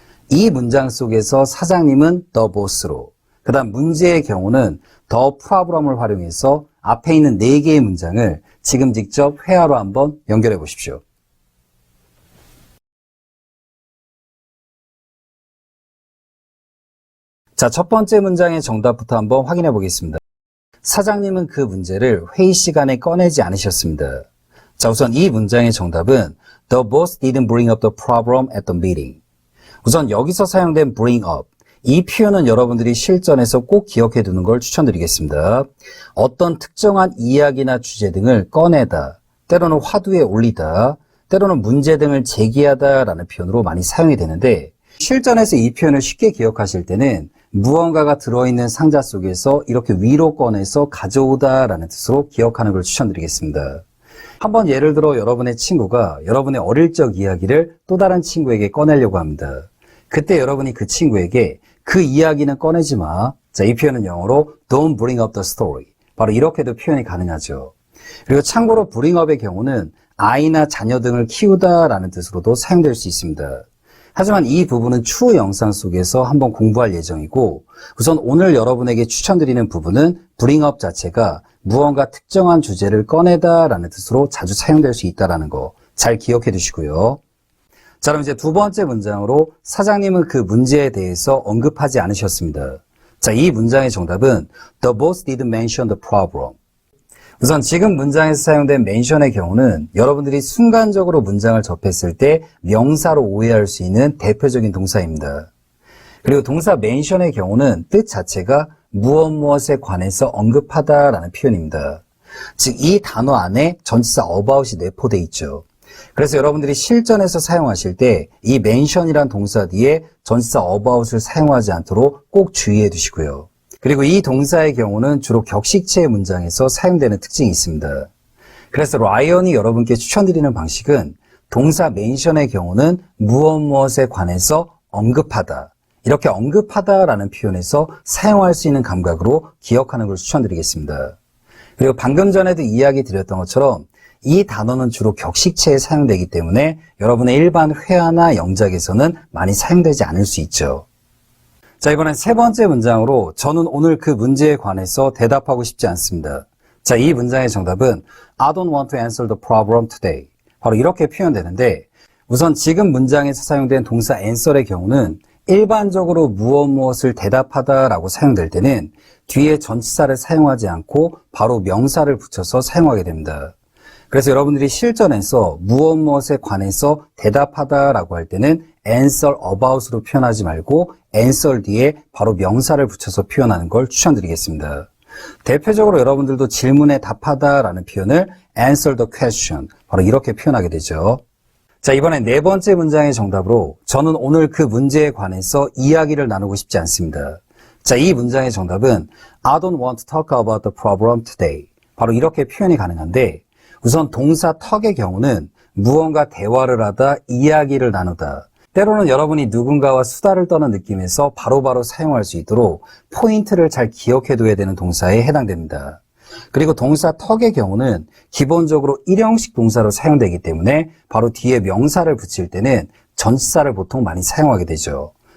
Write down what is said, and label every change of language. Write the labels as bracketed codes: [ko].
[ko] 이 문장 속에서 사장님은 the boss로, 그 다음 문제의 경우는 the problem을 활용해서 앞에 있는 4개의 문장을 지금 직접 회화로 한번 연결해 보십시오. 자, 첫 번째 문장의 정답부터 한번 확인해 보겠습니다. 사장님은 그 문제를 회의 시간에 꺼내지 않으셨습니다. 자, 우선 이 문장의 정답은 [en] The boss didn't bring up the problem at the meeting. [ko] 우선 여기서 사용된 bring up, 이 표현은 여러분들이 실전에서 꼭 기억해 두는 걸 추천드리겠습니다. 어떤 특정한 이야기나 주제 등을 꺼내다, 때로는 화두에 올리다, 때로는 문제 등을 제기하다 라는 표현으로 많이 사용이 되는데 실전에서 이 표현을 쉽게 기억하실 때는 무언가가 들어있는 상자 속에서 이렇게 위로 꺼내서 가져오다 라는 뜻으로 기억하는 걸 추천드리겠습니다. 한번 예를 들어 여러분의 친구가 여러분의 어릴 적 이야기를 또 다른 친구에게 꺼내려고 합니다. 그때 여러분이 그 친구에게 그 이야기는 꺼내지 마. 자, 이 표현은 영어로 [en] don't bring up the story. [ko] 바로 이렇게도 표현이 가능하죠. 그리고 참고로 bring up의 경우는 아이나 자녀 등을 키우다라는 뜻으로도 사용될 수 있습니다. 하지만 이 부분은 추후 영상 속에서 한번 공부할 예정이고 우선 오늘 여러분에게 추천드리는 부분은 bring up 자체가 무언가 특정한 주제를 꺼내다라는 뜻으로 자주 사용될 수 있다는 거 잘 기억해 두시고요. 자, 그럼 이제 두 번째 문장으로 사장님은 그 문제에 대해서 언급하지 않으셨습니다. 자, 이 문장의 정답은 [en] The boss didn't mention the problem. [ko] 우선 지금 문장에서 사용된 mention의 경우는 여러분들이 순간적으로 문장을 접했을 때 명사로 오해할 수 있는 대표적인 동사입니다. 그리고 동사 mention의 경우는 뜻 자체가 무엇에 관해서 언급하다라는 표현입니다. 즉, 이 단어 안에 전치사 about이 내포되어 있죠. 그래서 여러분들이 실전에서 사용하실 때 이 mention이란 동사 뒤에 전치사 about을 사용하지 않도록 꼭 주의해 두시고요. 그리고 이 동사의 경우는 주로 격식체의 문장에서 사용되는 특징이 있습니다. 그래서 라이언이 여러분께 추천드리는 방식은 동사 mention의 경우는 무엇에 관해서 언급하다. 이렇게 언급하다라는 표현에서 사용할 수 있는 감각으로 기억하는 걸 추천드리겠습니다. 그리고 방금 전에도 이야기 드렸던 것처럼 이 단어는 주로 격식체에 사용되기 때문에 여러분의 일반 회화나 영작에서는 많이 사용되지 않을 수 있죠. 자, 이번엔 세 번째 문장으로 저는 오늘 그 문제에 관해서 대답하고 싶지 않습니다. 자, 이 문장의 정답은 [en] I don't want to answer the problem today. [ko] 바로 이렇게 표현되는데 우선 지금 문장에서 사용된 동사 answer의 경우는 일반적으로 무엇을 대답하다라고 사용될 때는 뒤에 전치사를 사용하지 않고 바로 명사를 붙여서 사용하게 됩니다. 그래서 여러분들이 실전에서 무엇에 관해서 대답하다라고 할 때는 answer about으로 표현하지 말고 answer 뒤에 바로 명사를 붙여서 표현하는 걸 추천드리겠습니다. 대표적으로 여러분들도 질문에 답하다라는 표현을 [en] answer the question, [ko] 바로 이렇게 표현하게 되죠. 자, 이번엔 네 번째 문장의 정답으로 저는 오늘 그 문제에 관해서 이야기를 나누고 싶지 않습니다. 자, 이 문장의 정답은 [en] I don't want to talk about the problem today. [ko] 바로 이렇게 표현이 가능한데 우선 동사 talk의 경우는 무언가 대화를 하다, 이야기를 나누다. 때로는 여러분이 누군가와 수다를 떠는 느낌에서 바로바로 사용할 수 있도록 포인트를 잘 기억해둬야 되는 동사에 해당됩니다. 그리고 동사 talk의 경우는 기본적으로 일형식 동사로 사용되기 때문에 바로 뒤에 명사를 붙일 때는 전치사를 보통 많이 사용하게 되죠.